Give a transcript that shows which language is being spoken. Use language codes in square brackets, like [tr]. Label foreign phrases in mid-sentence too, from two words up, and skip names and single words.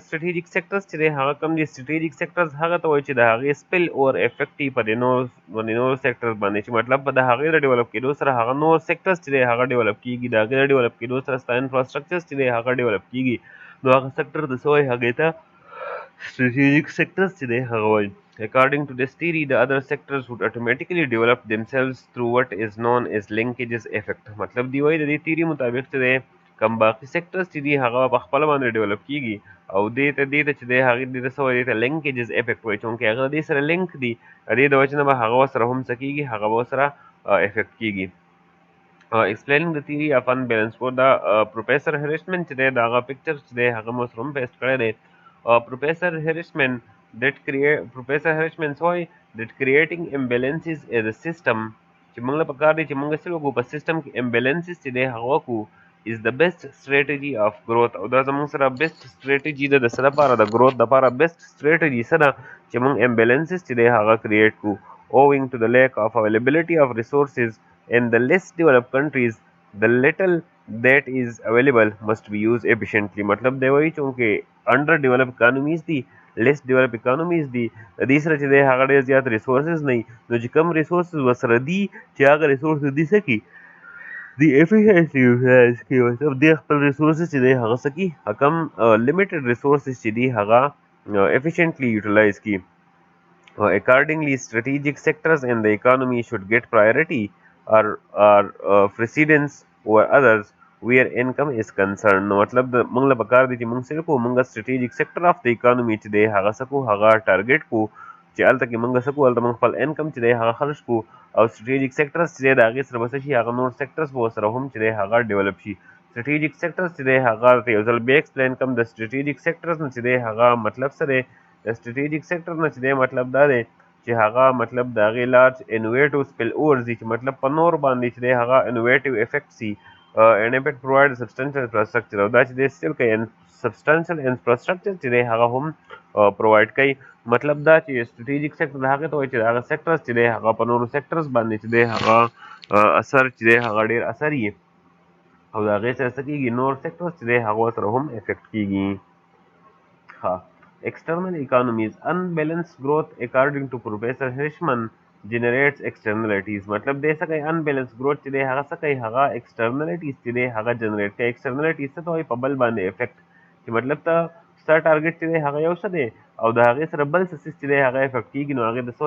[en] strategic sectors [ps] چې دی هغه کوم دي؟ [en] strategic sectors [ps] هغه ته وایي چې د هغې [en] spill over effect [ps] یې په دې نور سیکټرز باندې، چې مطلب په د هغې د ډیولپ کېدو سره هغه نور سیکټرز چې دی هغه ډیولپ کېږي، د هغې د ډیولپ کېدو سره ستا انفراسټرکچرز چې دی هغه ډیولپ کېږي، نو هغه سیکټر د څه وایي؟ هغې ته [en] strategic sectors [ps] چې دی هغه وایي. [en] According to this theory, the other sectors would automatically develop themselves through what is known as linkages effect. [ps] مطلب دی وایي د دې theory مطابق چې دی کم باقي sectors چې دي هغه په خپله باندې ډیولپ کېږي او دې ته چې دی هغې دې ته څه وایي؟ دې ته [en] linkages effect [ps] وایي، چونکې هغه د دې سره لینک دي، د دې د وجې نه به هغه ورسره هم څه کېږي، هغه به ورسره افیکټ کېږي. [en] explaining the theory of unbalanced growth, the Professor Hirschman [ps] چې دی د هغه پکچر چې دی هغه مو سره هم پیسټ کړی دی. Professor Hirschman وایي [en] that creating imbalances as a system [ps] چې موږ له پکار دی چې موږ څه وکړو په سیسټم کې imbalances چې دی هغه وکړو [en] is the best strategy of growth. [ps] او دا زموږ سره [en] best strategy [ps] ده د څه لپاره؟ د growth دپاره [en] best strategy [ps] څه ده چې موږ imbalances چې دی هغه create کړو. [en] owing to the lack of availability of resources in the less developed countries, the little that is available must be used efficiently. [ps] مطلب دی وایي چونکې [en] under develop economies [ps] دي، [en] less develop economies [ps] دي، د دې سره چې دی هغه ډېر زیات ریسورسز نه وي، نو چې کوم ریسورسز ورسره دي چې هغه ریسورسز دي څه کړي؟ دی [en] efficiently utilize [ps] کړي. مطلب دی خپل ریسورسز چې دی هغه څه کړي؟ کم [en] limited resources [ps] چې دي هغه [en] efficiently utilize [ps] کړي. [en] Accordingly, strategic sectors in the economy should get priority or precedence over others where income is concerned. [ps] نو مطلب د موږ له پکار دی چې موږ څه وکړو؟ موږ [en] strategic sector of the economy [ps] چې دی هغه څه کړو؟ هغه ټارګټ کړو چې هلته کې موږ څه کړو؟ هلته موږ خپل انکم چې دی هغه خرج کړو او [en] strategic sectors [ps] چې دی د هغې سره به څه شي؟ هغه نور sectors به ورسره هم چې دی هغه ډیولپ شي. [en] strategic sectors [ps] چې دی هغه یو ځل بیا ایکسپلین کوم. د [en] strategic sectors [ps] نه چې دی هغه مطلب څه دی؟ د [en] strategic sector [ps] نه چې دی مطلب دا دی چې هغه مطلب د هغې [en] large innovative spill overs [ps] دي، چې مطلب په نور باندې چې دی هغه [en] innovative effect [ps] سي [en] and if it provides substantial infrastructure. [ps] او دا چې دی still کوي [en] substantial infrastructure [ps] چې دی هغه هم پرووایډ کوي. مطلب دا چې [en] strategic sector [ps] هغې ته وایي چې د هغه sectors چې دی هغه په نورو sectors باندې چې دی هغه اثر چې دی هغه ډېر اثر وي او د هغې سره څه کېږي؟ نور sectors چې دی هغه ورسره هم افیکټ کېږي. ښه. [en] External economies. Unbalanced growth, according to Professor Hirschman, generates externalities. [ps] مطلب دی څه کوي؟ [en] unbalanced growth [ps] چې دی هغه څه کوي؟ هغه externalities چې دی هغه جنریټ کوي. externalities څه ته وایي؟ په بل باندې افیکټ، چې مطلب ته ستا ټارګټ چې دی هغه یو څه دی او د هغې سره بل څه چې دی هغه افیکټ کېږي، نو هغې ته څه وایي؟